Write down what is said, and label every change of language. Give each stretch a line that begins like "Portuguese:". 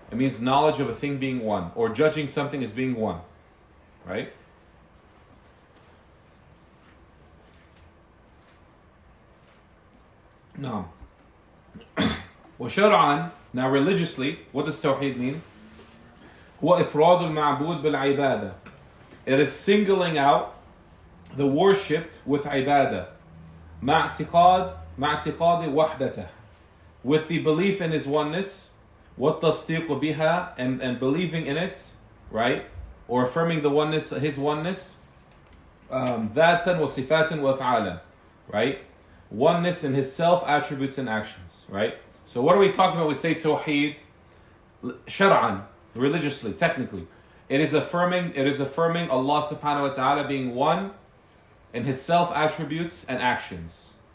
English: It means knowledge of a thing being one, or judging something as being one, right? No.
Arabic: وشرعا,
English: now religiously, what does Tawheed mean?
Arabic: هو إفراد المعبود بالعبادة.
English: It is singling out the worshipped with ibadah.
Arabic: مع اعتقاد وحدته.
English: With the belief in His oneness,
Arabic: والتصديق بها,
English: and believing in it, right? Or affirming the oneness, His oneness.
Arabic: ذاتا وصفاتا وأفعالا,
English: right? Oneness in His self, attributes and actions, right? So what are we talking about? We say Tawheed, shar'an, religiously, technically. It is affirming Allah subhanahu wa ta'ala being one in His self, attributes and actions.